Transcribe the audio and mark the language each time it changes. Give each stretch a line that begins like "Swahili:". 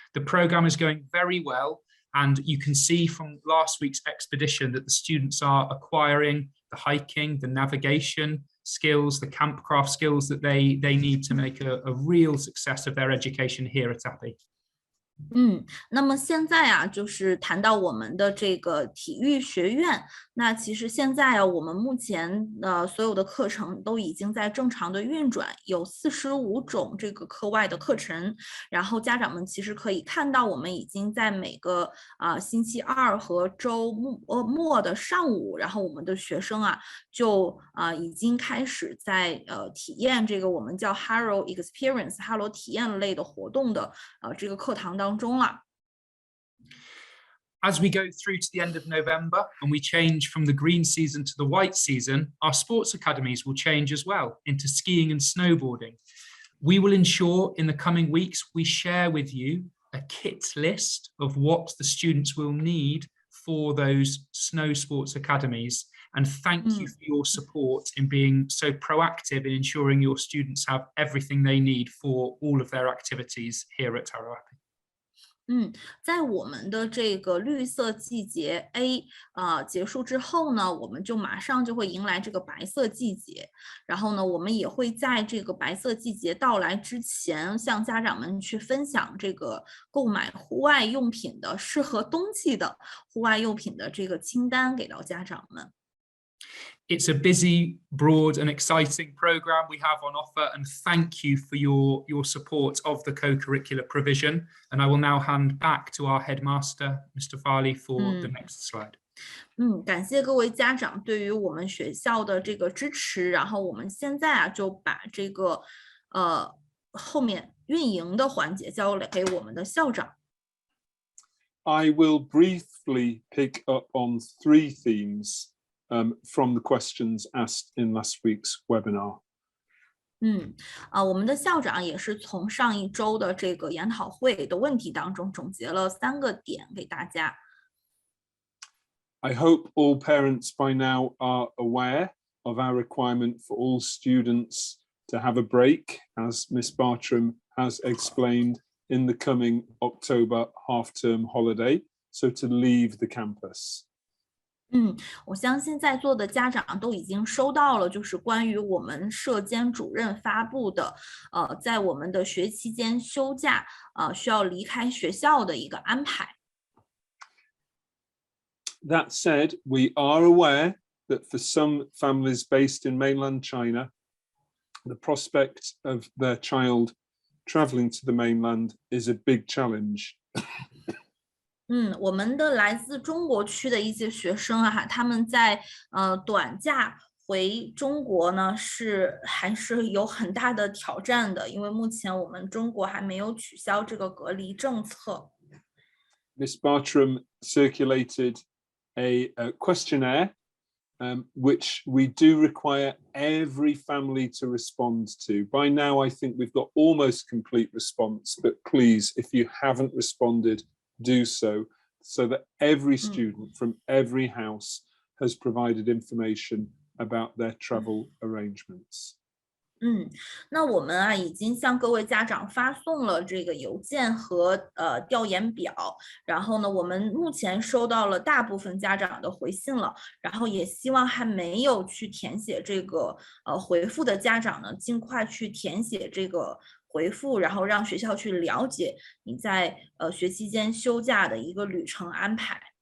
English: The program is going very well, and you can see from last week's expedition that the students are acquiring the hiking, the navigation skills, the campcraft skills that they need to make a real success of their education here at Appi.
Chinese: 那么现在啊，就是谈到我们的这个体育学院，那其实现在啊，我们目前所有的课程都已经在正常的运转，有45种这个课外的课程，然后家长们其实可以看到，我们已经在每个星期二和周末的上午，然后我们的学生啊就已经开始在体验这个我们叫 Harrow Experience 哈罗体验类的活动的这个课堂当中了。
English: As we go through to the end of November and we change from the green season to the white season, our sports academies will change as well into skiing and snowboarding. We will ensure in the coming weeks we share with you a kit list of what the students will need for those snow sports academies. And thank you for your support in being so proactive in ensuring your students have everything they need for all of their activities here at Harrow Appi.
Chinese: 在我们的这个绿色季节 A 结束之后呢，我们就马上就会迎来这个白色季节。然后呢，我们也会在这个白色季节到来之前，向家长们去分享这个购买户外用品的适合冬季的户外用品的这个清单给到家长们。
English: It's a busy, broad and exciting programme we have on offer, and thank you for your support of the co-curricular provision. And I will now hand back to our headmaster, Mr. Farley, for the next slide.
Chinese: 感谢各位家长对于我们学校的这个支持。然后我们现在就把这个后面运营的环节交给我们的校长。
English: I will briefly pick up on 3 themes from the questions asked in last week's webinar.
Chinese: 我们的校长也是从上一周的这个研讨会的问题当中总结了3个点给大家。
English: I hope all parents by now are aware of our requirement for all students to have a break, as Miss Bartram has explained, in the coming October half-term holiday, so to leave the campus.
Chinese: 我相信在座的家长都已经收到了，就是关于我们舍监主任发布的，在我们的学期间休假，需要离开学校的一个安排。
English: That said, we are aware that for some families based in mainland China, the prospect of their child traveling to the mainland is a big challenge.
Chinese: 我们的来自中国区的一些学生他们在短假回中国呢还是有很大的挑战的，因为目前我们中国还没有取消这个隔离政策。
English: Miss Bartram circulated a questionnaire which we do require every family to respond to. By now, I think we've got almost complete response, but please, if you haven't responded, do so that every student from every house has provided information about their travel arrangements.
Chinese: 那我们已经向各位家长发送了这个邮件和调研表，然后呢，我们目前收到了大部分家长的回信了，然后也希望还没有去填写这个回复的家长呢，尽快去填写这个回复，然后让学校去了解你在学期间休假的一个旅程安排。